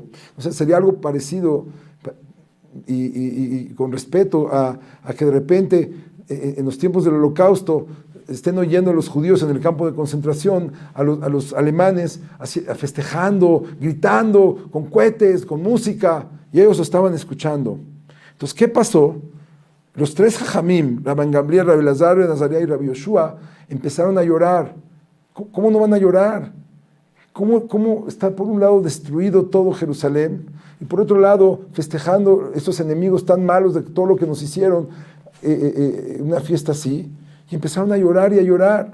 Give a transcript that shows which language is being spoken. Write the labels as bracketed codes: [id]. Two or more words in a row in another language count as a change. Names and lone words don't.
[es] O sea, sería algo parecido y con respeto a que de repente en los tiempos del Holocausto estén oyendo a los judíos en el campo de concentración, a los alemanes festejando, gritando, con cohetes, con música, y ellos lo estaban escuchando. Entonces, ¿qué pasó? Los 3 jajamim, Rabban Gamliel, Rabbi Elazar ben Azariah y Rabbi Yoshua, empezaron a llorar. ¿Cómo no van a llorar? ¿Cómo está por un lado destruido todo Jerusalén y por otro lado festejando estos enemigos tan malos de todo lo que nos hicieron, una fiesta así? Y empezaron a llorar y a llorar.